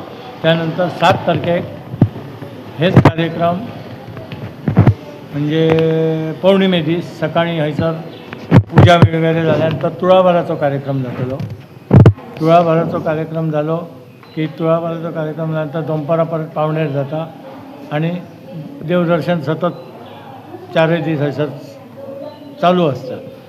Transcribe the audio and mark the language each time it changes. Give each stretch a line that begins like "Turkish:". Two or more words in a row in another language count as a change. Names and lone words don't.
Konkani: त्यानंतर 7 तारखेक हेच कार्यक्रम म्हणजे पौर्णिमे दीस सकाळी हयसर पूजा वगैरे झाल्यानंतर तुळाभराचो कार्यक्रम जातलो. तुळाभराचो कार्यक्रम झालो की तुळाभराचो कार्यक्रम झाल्यानंतर दनपारां परत पावणेर जाता आणि देवदर्शन सतत 4 दीस हयसर चालू असतं.